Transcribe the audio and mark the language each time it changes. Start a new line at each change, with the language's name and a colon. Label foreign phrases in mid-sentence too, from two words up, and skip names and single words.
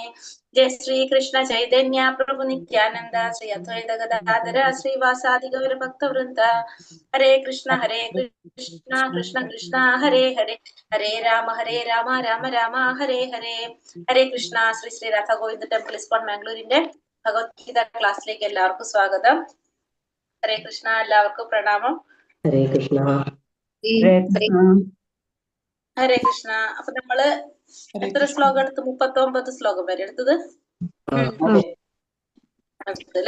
Sanskrit: जय श्री कृष्ण चैतन्य प्रभु नित्यानन्द श्री अद्वैत गदाधर श्री वासादि गौर भक्त वृन्द. हरे कृष्ण कृष्ण कृष्ण हरे हरे, हरे राम राम राम हरे हरे. हरे कृष्ण.
Malayalam: Sri Sri Radha Govinda Temple ISKCON Mangalore ഭഗവത്ഗീത ക്ലാസ്സിലേക്ക് എല്ലാവർക്കും സ്വാഗതം.
Sanskrit: हरे कृष्ण,
Malayalam: എല്ലാവർക്കും പ്രണാമം.
Sanskrit: हरे कृष्ण. हरे कृष्ण.
Malayalam: അപ്പൊ നമ്മള് എത്ര ശ്ലോകം എടുത്ത്? 39 ശ്ലോകം വരെ എടുത്തത് അല്ലേ?